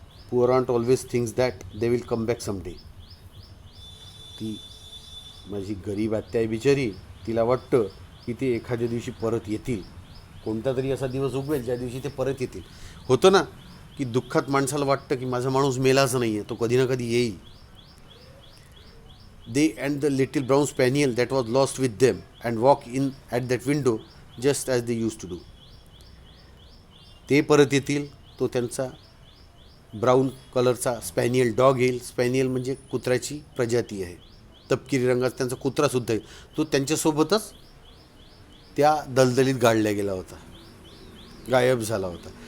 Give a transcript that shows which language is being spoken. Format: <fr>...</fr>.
<en>Poor aunt always thinks that they will come back someday.</en> <mr>ती माझी गरीब आत्या आहे बिचारी, तिला वाटतं की ते एखाद्या दिवशी परत येतील, कोणता तरी असा दिवस उगवेल ज्या दिवशी ते परत येतील. होतं ना की दुःखात माणसाला वाटतं की माझा माणूस मेलाच नाही आहे, तो कधी ना कधी येईल.</mr> <en>They and the little brown spaniel that was lost with them and walk in at that window just as they used to do.</en> <mr>ते परत येतील, तो त्यांचा ब्राऊन कलरचा स्पॅनियल डॉग येईल. स्पॅनियल म्हणजे कुत्र्याची प्रजाती आहे, तपकिरी रंगाचा त्यांचा कुत्रासुद्धा येईल. तो त्यांच्यासोबतच त्या दलदलीत गाडल्या गेला होता, गायब झाला होता.</mr>